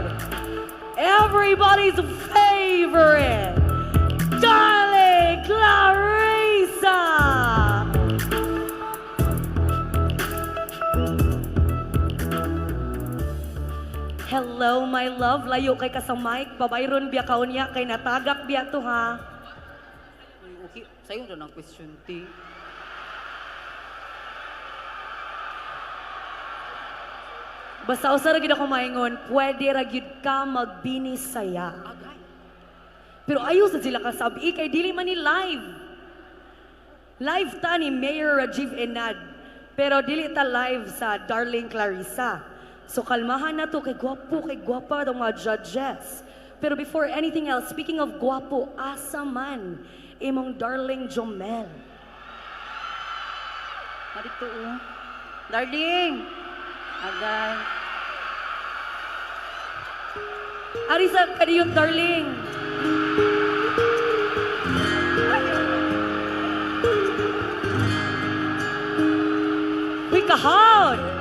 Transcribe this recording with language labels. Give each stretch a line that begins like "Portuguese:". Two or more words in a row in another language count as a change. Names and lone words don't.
English: Everybody's favorite, Darling Clarissa. Hello, my love.
Cebuano: Layo kay ka sa mic. Pabayron biya kaon niya kay natagak biya to ha.
Filipino: Uy, okay, sa'yo na ng question, T.
Cebuano: Basta usa ra gid ako maingon, pwede ra gyud ka magbinisaya. Agay. Pero ayaw sa sila kasabi kay dili man ni live. Live ta ni Mayor Rajiv Enad. Pero dili ta live sa Darling Clarissa. So kalmahan na to kay gwapa ang mga judges. Pero
English: before anything else, speaking of
Cebuano: gwapo, asa man imong Darling Jomel. Marito, Darling! Agay. Arisa kadiyot Darling. Uy, kahon!